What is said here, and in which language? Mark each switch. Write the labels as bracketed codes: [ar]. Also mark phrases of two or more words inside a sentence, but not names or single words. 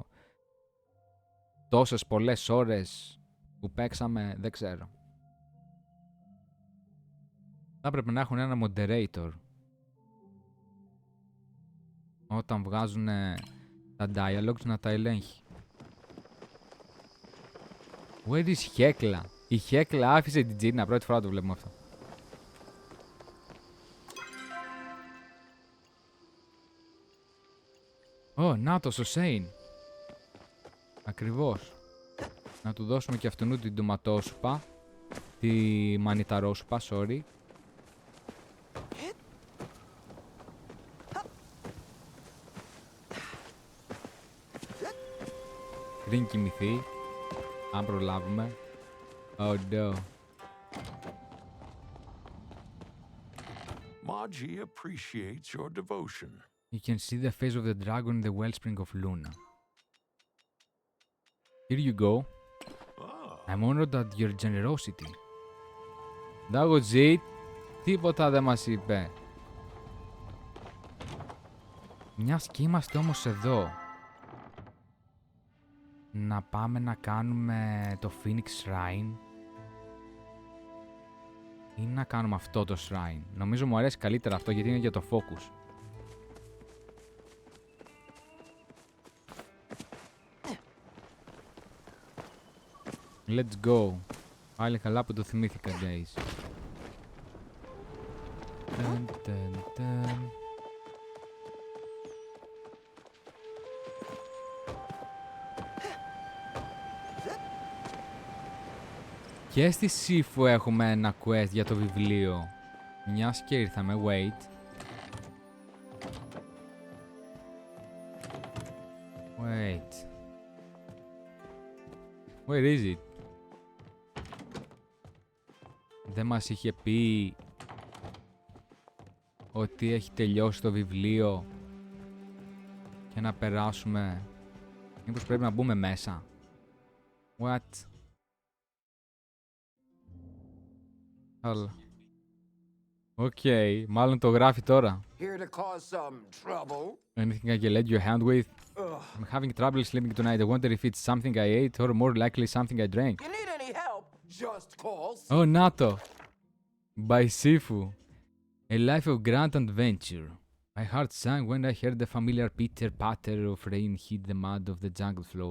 [el] Τόσες πολλές ώρες που παίξαμε, δεν ξέρω. Θα έπρεπε να έχουν ένα moderator. Όταν βγάζουν τα dialogues να τα ελέγχει. [en] Where is Hekla? [el] Η Hekla άφησε την Gina, πρώτη φορά το βλέπουμε αυτό. Νάτος ο Σέιν. Ακριβώς. Να του δώσουμε και αυτού την ντοματόσουπα. Τη μανιταρόσουπα, sorry. Πριν κοιμηθεί. Αν προλάβουμε. [en] Oh no. Maji appreciates your devotion. You can see the face of the dragon in the wellspring of Luna. Here you go. I'm honored at your generosity. That was it. [el] Τίποτα δεν μας είπε. Μιας και είμαστε όμως εδώ. Να πάμε να κάνουμε το Phoenix Shrine. Ή να κάνουμε αυτό το Shrine. Νομίζω μου αρέσει καλύτερα αυτό γιατί είναι για το focus. [en] Let's go. [el] Πάλι καλά που το θυμήθηκα, guys. Και στη Σύφου έχουμε ένα quest για το βιβλίο. Μιας και ήρθαμε, [en] wait. Wait. Where is it? [el] Δεν μας είχε πει ότι έχει τελειώσει το βιβλίο και να περάσουμε. Μήπως πρέπει να μπούμε μέσα. [en] What? Okay, [el] μάλλον το γράφει τώρα. [en] Here to cause some trouble? Anything I can let your hand with? I'm having trouble sleeping tonight. I wonder if it's something I ate or more likely something I drank. You need any help? Just call. Oh, Nato! By Sifu. A life of grand adventure. My heart sank when I heard the familiar pitter-patter of rain hit the mud of the jungle floor.